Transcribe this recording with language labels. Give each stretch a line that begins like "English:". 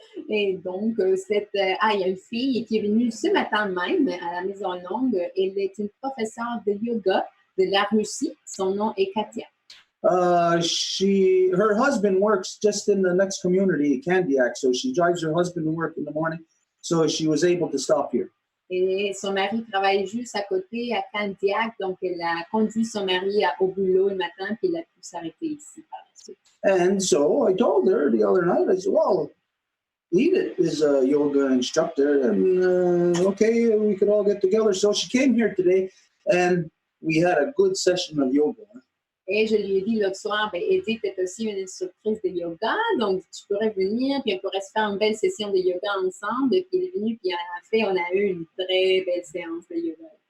French: Et donc, il y a une fille qui est venue ce matin même à la Maison Longue. Elle est une professeure de yoga de la Russie. Son nom est Katia.
English: Her husband works just in the next community, Candiac, so she drives her husband to work in the morning, so she was able to stop here.
French: Et son mari travaille juste à côté, à Candiac, donc elle a conduit son mari au boulot le matin, puis elle a pu s'arrêter ici par la suite.
English: And so I told her the other night, I said, well, Edith is a yoga instructor, and okay, we could all get together. So she came here today, and we had a good session of yoga.
French: Et je lui ai dit l'autre soir, Edith est aussi une instructrice de yoga, donc tu pourrais venir, puis on pourrait se faire une belle session de yoga ensemble. Et puis elle est venue, puis en fait, on a eu une très belle séance de yoga.